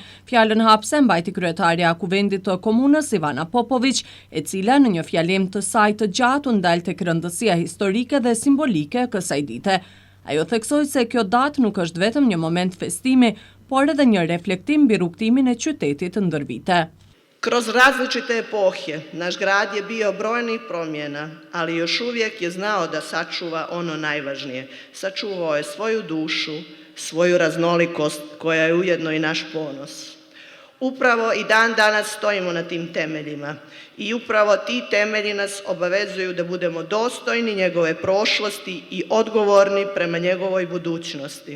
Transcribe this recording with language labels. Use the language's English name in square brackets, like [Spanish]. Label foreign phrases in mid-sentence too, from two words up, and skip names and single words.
[Albanian] Fjalën hapse mbajti kryetaria e kuvendit të komunës Ivana Popović, e cila në një fjalim të saj të gjatë u ndal tek rëndësia historike dhe simbolike e kësaj dite. Ajo theksoi se kjo datë nuk është vetëm një moment festimi, por edhe një reflektim mbi rrugtimin e qytetit ndër vite. [Serbian] Kroz različite epohe, naš grad je bio brojnih promjena, ali još uvijek je znao da sačuva ono najvažnije. Sačuvao je svoju dušu, svoju raznolikost, koja je ujedno i naš ponos. Upravo i dan danas stojimo na tim temeljima i upravo ti temelji nas obavezuju da budemo dostojni njegove prošlosti i odgovorni prema njegovoj budućnosti.